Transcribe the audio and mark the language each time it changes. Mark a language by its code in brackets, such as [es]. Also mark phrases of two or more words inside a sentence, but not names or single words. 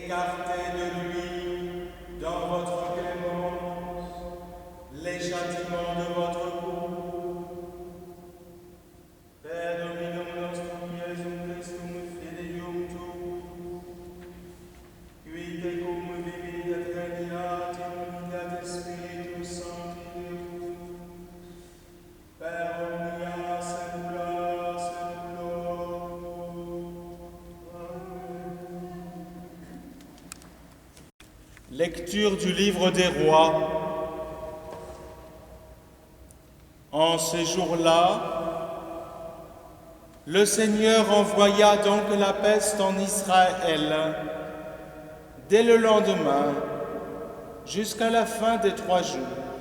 [fr] écartez de lui, dans votre clémence, les châtiments de votre cour. [la] Per Dominum nostrum Iesum Christum fideium tuum, qui tecum vivit et regnat in unitate Spiritus Sancti Deus, per omnia saecula saeculorum. Amen. [fr] Lecture du livre des Rois. En ces jours-là, le Seigneur envoya donc la peste en Israël dès le lendemain jusqu'à la fin des 3 jours.